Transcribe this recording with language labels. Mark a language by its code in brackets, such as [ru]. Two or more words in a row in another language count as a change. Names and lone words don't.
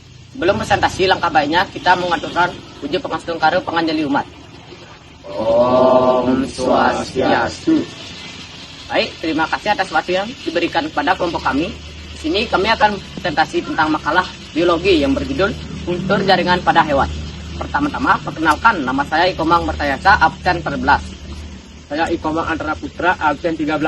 [id] Sebelum presentasi langkah baiknya kita mengaturkan uji [ban] pengastungkaru penganjali umat. Om Swastiastu. [id] Baik, terima kasih atas waktu yang diberikan kepada kelompok kami. Di sini kami akan presentasi tentang makalah biologi yang berjudul Kultur Jaringan pada Hewan. Pertama-tama, perkenalkan, nama saya Ikomang Mertayasa, absen 14. Saya Ikomang Antara Putra, absen 13.